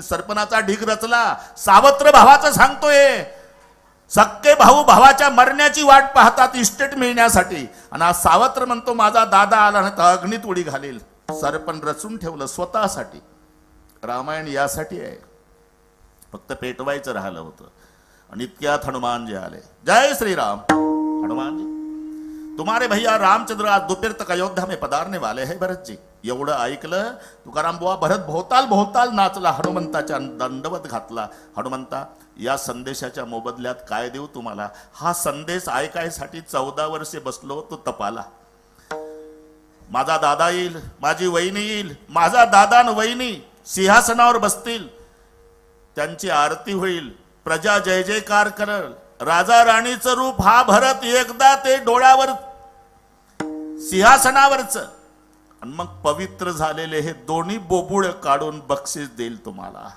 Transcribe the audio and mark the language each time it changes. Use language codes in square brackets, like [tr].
[mr] सरपणाचा ढीग रचला, सावत्र भावाचं सांगतोय, सक्के भाऊ भावाच्या मरण्याची वाट पाहतात इस्टेट मिळण्यासाठी, आणि आज सावत्र म्हणतो माझा दादा आला नाही तर अग्नीत उडी घालील. सरपण रचून ठेवलं स्वतःसाठी. रामायण यासाठी आहे, फक्त पेटवायचं राहिलं होतं. आणि इतक्यात हनुमानजी आले. जय श्रीराम. [hi] हनुमानजी, तुम्हारे भैया रामचंद्र आज दोपहर तक अयोध्या में पधारने वाले हैं भरत जी. [mr] एवढं ऐकलं तुकाराम बुवा, भरत भोवताल भोवताल नाचला, हनुमंताच्या दंडवत घातला. हनुमंता, या संदेशाच्या मोबदल्यात काय देऊ तुम्हाला? हा संदेश ऐकायसाठी 14 वर्षे बसलो तो तपाला. माझा दादा येईल, माझी वहिनी येईल, माझा दादा न वहिनी सिंहासनावर बसतील, त्यांची आरती होईल, प्रजा जय जयकार करल, राजा राणीचं रूप हा भरत एकदा ते डोळ्यावर सिंहासनावरच, आणि मग पवित्र झालेले हे दोन्ही बोबुळ काढून बक्षीस देईल तुम्हाला.